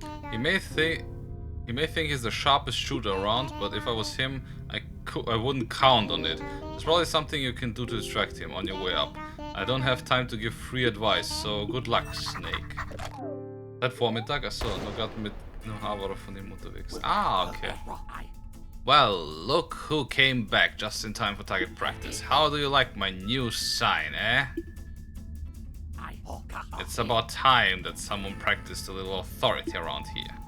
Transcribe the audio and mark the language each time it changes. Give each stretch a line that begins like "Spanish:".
English: He may think he's the sharpest shooter around, but if I was him, I wouldn't count on it. There's probably something you can do to distract him on your way up. I don't have time to give free advice, so good luck, Snake.
German: Seit Vormittag? Achso, noch gerade mit einem Haber von ihm unterwegs. Ah, okay.
English: Well, look who came back just in time for target practice. How do you like my new sign, eh? It's about time that someone practiced a little authority around here.